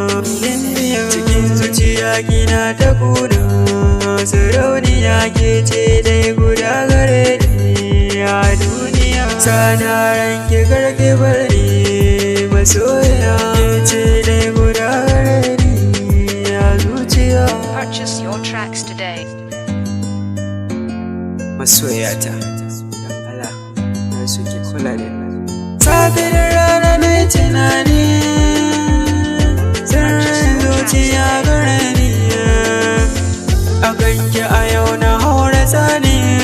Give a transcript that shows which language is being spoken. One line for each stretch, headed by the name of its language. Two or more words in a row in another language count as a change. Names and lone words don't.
Hausa: Cikin zuciya kina ta kuna, sarauniya ke ce dai guda gare ni a duniya. Sana ranki karki bar ni, masoya. Ke ce dai guda gare ni a zuciya.
English: Purchase your tracks today.
Hausa: Masoyata, don Allah, na so ki kula da ni. Safe da rana na yi tunani, sirrin zuciya gare ni. A ganki a yau na haura tsani.